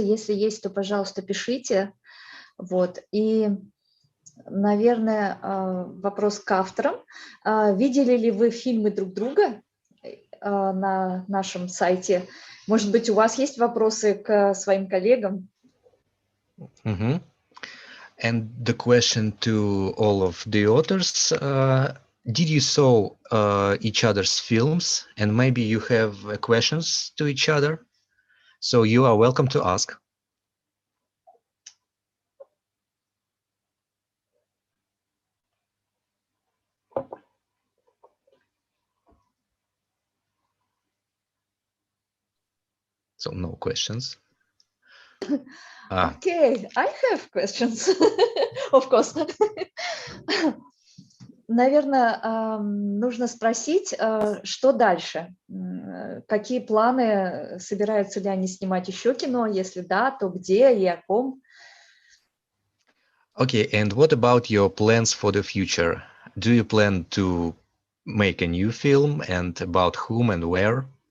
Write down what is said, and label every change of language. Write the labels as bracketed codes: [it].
[ru] Если есть, то, пожалуйста, пишите. Вот. И, наверное, вопрос к авторам. Видели ли вы фильмы друг друга на нашем сайте? Может быть, у вас есть вопросы к своим коллегам? [en] And the question to all of the authors, did you saw each other's films, and maybe you have questions to each other? So you are welcome to ask. So no questions. Okay, I have questions, of course. [ru] Наверное, нужно спросить, что дальше? Какие планы? Собираются ли они снимать еще кино? Если да, то где и о ком? [en] Okay, and what about your plans for the future? Do you plan to make a new film, and about whom and where?